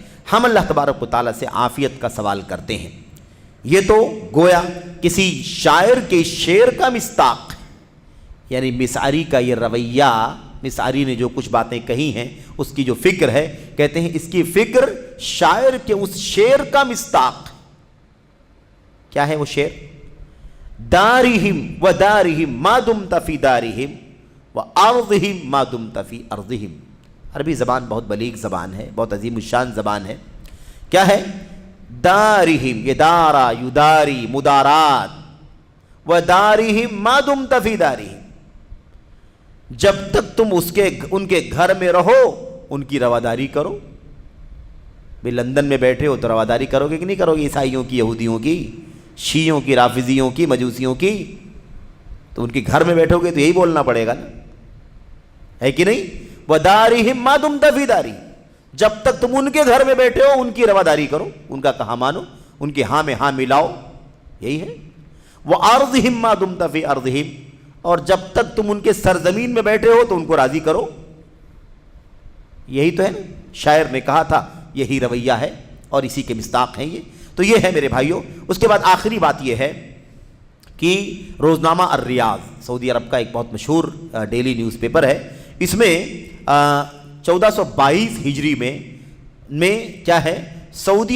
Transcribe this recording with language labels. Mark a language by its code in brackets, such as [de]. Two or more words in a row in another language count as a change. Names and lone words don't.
[ur] ہم اللہ تبارک و تعالیٰ سے عافیت کا سوال کرتے ہیں۔ یہ تو گویا کسی شاعر کے شعر کا مصداق، یعنی مسعری کا یہ رویہ، مسعری نے جو کچھ باتیں کہی ہیں، اس کی جو فکر ہے، کہتے ہیں اس کی فکر شاعر کے اس شعر کا مصداق۔ کیا ہے وہ شعر؟ [ar] دارہم و دارہم ما دمت فی دارہم و ارضہم ما دمت فی ارضہم۔ [ur] عربی زبان بہت بلیغ زبان ہے، بہت عظیم الشان زبان ہے۔ کیا ہے؟ [ar] دارہم، یہ دارا یداری مدارات، و دارہم ما دمت فی دارہم، [ur] جب تک تم ان کے گھر میں رہو ان کی رواداری کرو۔ بھئی لندن میں بیٹھے ہو تو رواداری کرو گے کہ نہیں کرو گے؟ عیسائیوں کی، یہودیوں کی، شیعوں کی، رافضیوں کی، مجوسیوں کی، تو ان کے گھر میں بیٹھو گے تو یہی بولنا پڑے گا نا، ہے کہ نہیں؟ [ar] وَدَارِهِمْ مَا دُمْتَ فِي دَارِهِمْ، [ur] جب تک تم ان کے گھر میں بیٹھے ہو ان کی رواداری کرو، ان کا کہا مانو، ان کے ہاں میں ہاں ملاؤ، یہی ہے۔ [ar] وَأَرْضِهِمْ مَا دُمْتَ فِي أَرْضِهِمْ، [ur] اور جب تک تم ان کے سرزمین میں بیٹھے ہو تو ان کو راضی کرو، یہی تو ہے نا۔ شاعر نے کہا تھا یہی رویہ ہے اور اسی کے مصداق ہیں یہ۔ تو یہ ہے میرے بھائیوں۔ اس کے بعد آخری بات یہ ہے کہ روزنامہ الریاض سعودی عرب کا ایک بہت مشہور [en] daily news paper [ur] ہے، اس میں 1422 ہجری میں کیا ہے، سعودی